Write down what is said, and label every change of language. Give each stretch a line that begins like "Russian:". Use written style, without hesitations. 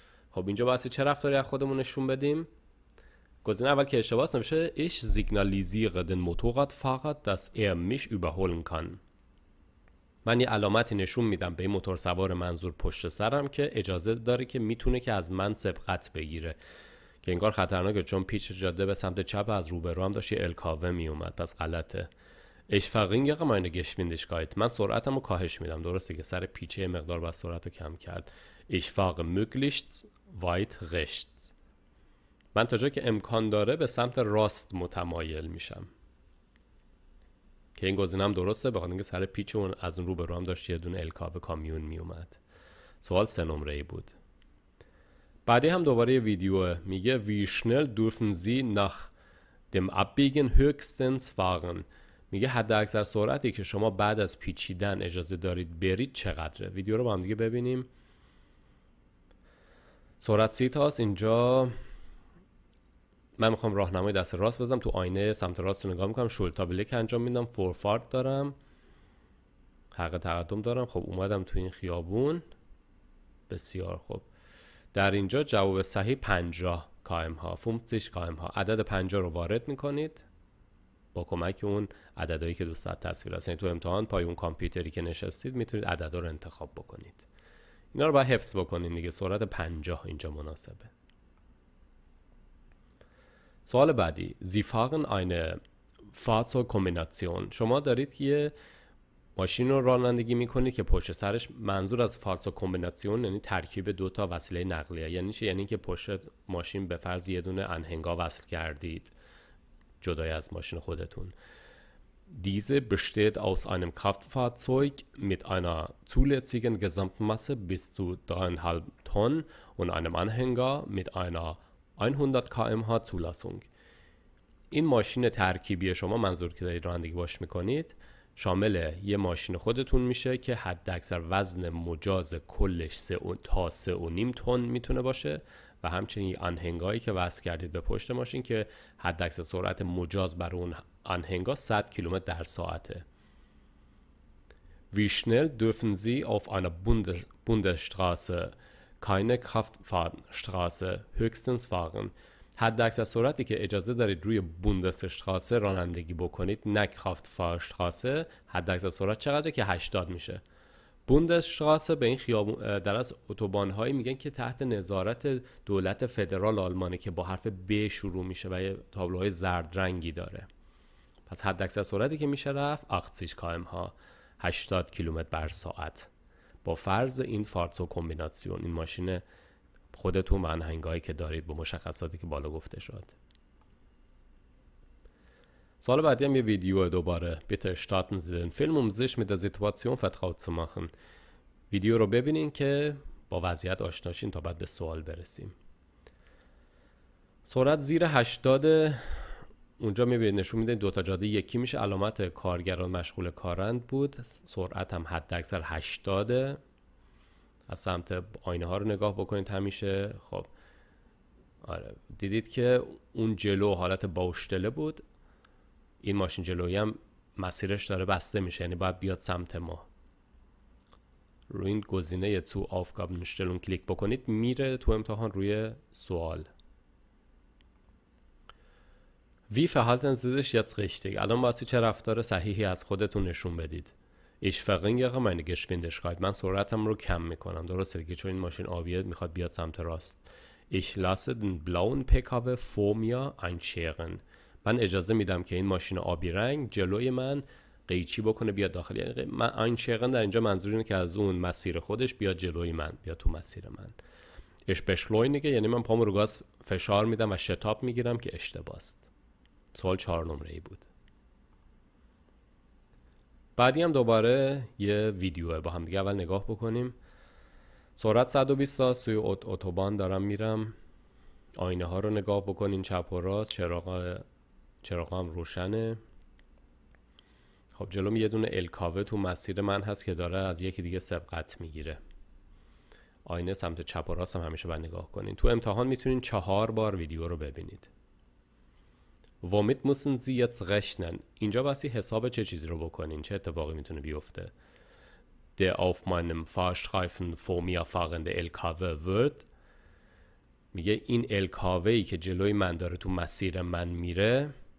Persian: خب اینجا واسه چه رفتاری از خودمون نشون بدیم؟ گزینه اول که اشتباهه نمیشه
German: Ich signalisiere den Motorradfahrer, dass mich überholen kann.
Persian: من یه علامتی نشون میدم به این موتور سوار منظور پشت سرم که اجازه داره که میتونه که از من سبقت بگیره، که انگار خطرناکه چون پیچ جاده به سمت چپ از روبرو هم داشت یه الکاوه میومد، پس غلطه.
German: Ich verringere meine Geschwindigkeit.
Persian: من سرعتم رو کاهش میدم، درسته که سر پیچه مقدار با سرعت رو کم کرد.
German: Ich fahre möglichst weit rechts.
Persian: من تا جایی که امکان داره به سمت راست متمایل میشم، که این گزینه هم درسته بخاطر اینکه سر پیچ اون از اون رو به رو هم داشت یه دونه الکاو کامیون میومد. سوال 3 نمره‌ای بود. بعدی هم دوباره یه ویدیوه، میگه
German: wie schnell dürfen Sie nach dem Abbiegen höchstens fahren.
Persian: میگه حد اکثر سرعتی که شما بعد از پیچیدن اجازه دارید برید چقدره. ویدیو رو با هم دیگه ببینیم. سرعت 30 تاست. اینجا من میخوام راهنمای دست راست بزنم، تو آینه سمت راست رو نگاه میکنم، شولتا بلک انجام میدم، فورفارت دارم، حق تقدم دارم. خب اومدم تو این خیابون. بسیار خوب. در اینجا جواب صحیح 50 کم ها، 50 کم ها. عدد 50 رو وارد میکنید با کمک اون عددهایی که دوست دارید تصویر هست. یعنی تو امتحان پای اون کامپیوتری که نشستید میتونید عددا رو انتخاب بکنید. اینا رو باید حفظ بکنید دیگه. سرعت 50 اینجا مناسبه. سوال بعدی.
German: Sie fahren eine Fahrzeugkombination.
Persian: شما دارید که یه ماشین رو رانندگی میکنید که پشت سرش، منظور از فارزوکومبیناسیون یعنی ترکیب دو تا وسیله نقلیه. یعنی چی؟ یعنی که پشت ماشین به فرض یه دونه انهنگا وصل کردید جدای از ماشین خودتون.
German: Diese besteht aus einem Kraftfahrzeug mit einer zulässigen Gesamtmasse bis zu 3,5 Tonnen und einem Anhänger mit einer 100 km/h Zulassung.
Persian: این ماشین ترکیبی شما، منظور که دارید رانندگی باش میکنید، شامل یه ماشین خودتون میشه که حد اکثر وزن مجاز کلش 3 تا 3.5 تن میتونه باشه و همچنین آنهنگایی که وصل کردید به پشت ماشین که حد اکثر سرعت مجاز بر اون آنهنگا 100 کیلومتر در ساعته.
German: Wie schnell dürfen Sie auf einer Bundesstraße, keine Kraftfahrstraße, höchstens fahren?
Persian: حد اکثر سرعتی که اجازه دارید روی بوندسشتراسه رانندگی بکنید، نه کرافتفاhrstraße، حد اکثر سرعت چقدره که 80 میشه. بوندسشتراسه به این خیابون در از اتوبان‌هایی میگن که تحت نظارت دولت فدرال آلمانه که با حرف ب شروع میشه و یه تابلوهای زرد رنگی داره. پس حد اکثر سرعتی که میشه رفت 80 km/h، 80 کیلومتر بر ساعت. با فرض این فارزوکومبیناسیون، این ماشین خودتون و آنهنگایی که دارید با مشخصاتی که بالا گفته شد. سوال بعدی هم یه ویدیو دوباره.
German: Bitte starten Sie den Film, um sich mit der Situation vertraut zu machen.
Persian: ویدیو رو ببینین که با وضعیت آشناشین تا بعد به سوال برسیم. سرعت زیر 80. اونجا میبینید نشون میده دو تا جاده یکی میشه، علامت کارگران مشغول کارند بود. سرعت هم حد اکثر 80. از سمت آینه ها رو نگاه بکنید همیشه. خب آره، دیدید که اون جلو حالت باوشتله بود. این ماشین جلویی هم مسیرش داره بسته میشه، یعنی باید بیاد سمت ما. روی این گزینه تو Aufgabenstellung کلیک بکنید، میره تو امتحان روی سوال.
German: Wie verhalten Sie sich jetzt richtig?
Persian: الان واسه چه رفتار صحیحی از خودتون نشون بدید.
German: Ich verringere meine Geschwindigkeit.
Persian: من سرعتم رو کم میکنم. درسته دیگه، چون این ماشین آبیه میخواد بیاد سمت راست.
German: Ich lasse den blauen PKW vor mir einscheren.
Persian: من اجازه میدم که این ماشین آبی رنگ جلوی من قیچی بکنه بیاد داخل. یعنی من einscheren در اینجا منظور اینه که از اون مسیر خودش بیاد جلوی من، بیاد تو مسیر من.
German: Ich beschleunige
Persian: یعنی من پامو رو گاز فشار میدم و شتاب میگیرم که اشتباه است. سوال 4 نمره‌ای بود. بعدی هم دوباره یه ویدیوه، با هم دیگه اول نگاه بکنیم. سرعت 120 تا توی اتوبان دارم میرم. آینه ها رو نگاه بکنین، چپ و راست، چراغ هم روشنه. خب جلوم یه دونه الکاوه تو مسیر من هست که داره از یکی دیگه سبقت میگیره. آینه سمت چپ و راست هم همیشه باید نگاه کنین. تو امتحان میتونین 4 بار ویدیو رو ببینید.
German: Womit müssen Sie jetzt rechnen?
Persian: اینجا بسی حساب چه چیزی رو بکنین؟ چه اتفاقی میتونه بیفته؟
German: Der auf meinem Fahrstreifen vor mir fahrende LKW wird.
Persian: میگه این LKWی که جلوی من داره تو مسیر من میره.